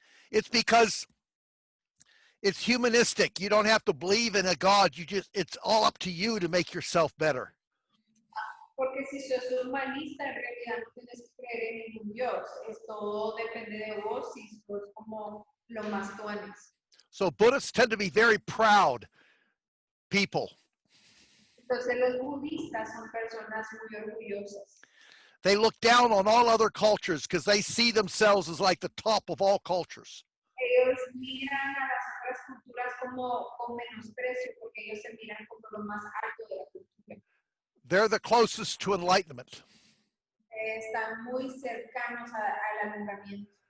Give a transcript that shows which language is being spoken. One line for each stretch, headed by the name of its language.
English: It's because it's humanistic. You don't have to believe in a God. It's all up to you to make yourself better.
Spanish: Porque si sos humanista, en realidad no tienes que creer en ningún Dios. Todo depende de vos si sos como lo más tuanes.
English: So Buddhists tend to be very proud people.
Spanish: Entonces los budistas son personas muy orgullosas.
English: They look down on all other cultures because they see themselves as like the top of all cultures.
Spanish: Ellos miran a las otras culturas como con menosprecio porque ellos se miran como lo más alto de la cultura.
English: They're the closest to enlightenment.
Spanish: Están muy cercanos al alumbramiento.